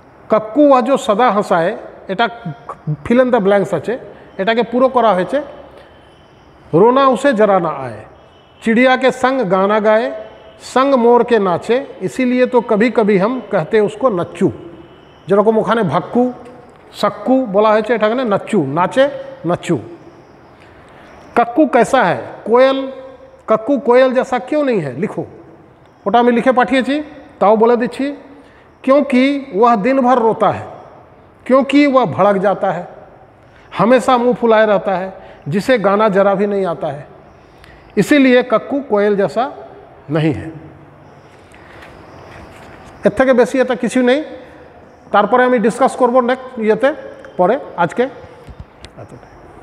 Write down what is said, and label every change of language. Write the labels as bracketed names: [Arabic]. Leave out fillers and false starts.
[Hindi] Cuckoo वह जो सदा हंसाए, [Bangla] এটা [English] fill in the blanks [Bangla] আছে, এটাকে পুরো করা হয়েছে। [Hindi] रोना उसे जरा ना आए, चिड़िया के संग गाना गाए, संग मोर के नाचे, इसीलिए तो कभी कभी हम कहते उसको नच्चू। [Bangla] যেরকম ওখানে ভাক্কু सक्कू বলা হয়েছে, এটাকে [Hindi] नच्चू, नाचे नच्चू। कक्कू कैसा है, कोयल, कक्कू कोयल जैसा क्यों नहीं है, लिखो। [Bangla] ওটা আমি লিখে পাঠিয়েছি, তাও বলে দিচ্ছি। [Hindi] क्योंकि वह दिन भर रोता है, क्योंकि वह भड़क जाता है, हमेशा मुंह फुलाए रहता है, जिसे गाना जरा भी नहीं आता है, इसीलिए कक्कू कोयल जैसा नहीं है। [Bangla] এর থেকে বেশি এটা কিছু নেই। তারপরে আমি ডিসকাস করব নেক্সট ইয়েতে পরে। আজকে এতটাই।